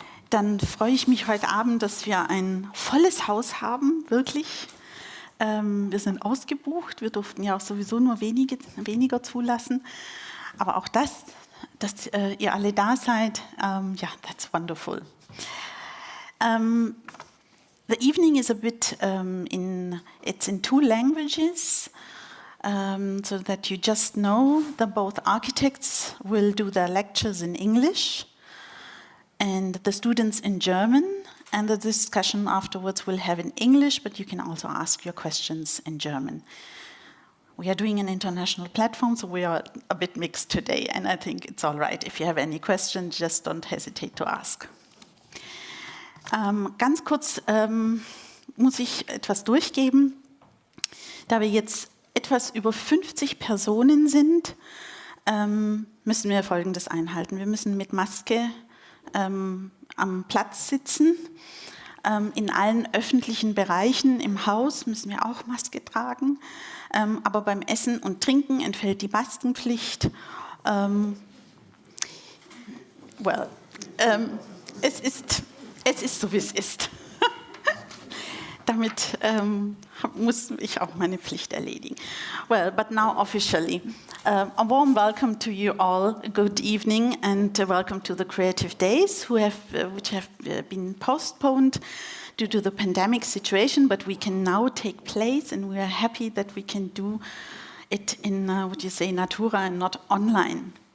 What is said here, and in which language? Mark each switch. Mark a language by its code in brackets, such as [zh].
[de] Dann freue ich mich heute Abend, dass wir ein volles Haus haben, wirklich. Wir sind ausgebucht, wir durften ja auch sowieso nur weniger zulassen. Aber auch dass ihr alle da seid, ja, [en] that's wonderful. The evening is a bit it's in 2 languages, so that you just know that both architects will do their lectures in English and the students in German, and the discussion afterwards will have in English, but you can also ask your questions in German. We are doing an international platform, so we are a bit mixed today, and I think it's all right. If you have any questions, just don't hesitate to ask. [de] Ganz kurz muss ich etwas durchgeben. Da wir jetzt etwas über 50 Personen sind, müssen wir Folgendes einhalten. Wir müssen mit Maske am Platz sitzen. In allen öffentlichen Bereichen im Haus müssen wir auch Maske tragen. Aber beim Essen und Trinken entfällt die Maskenpflicht. Es ist so, wie es ist. Damit muss ich auch meine Pflicht erledigen. [en] Well, but now officially, a warm welcome to you all. Good evening and welcome to the Creative Days, which have been postponed due to the pandemic situation, but we can now take place, and we are happy that we can do it in, natura and not online.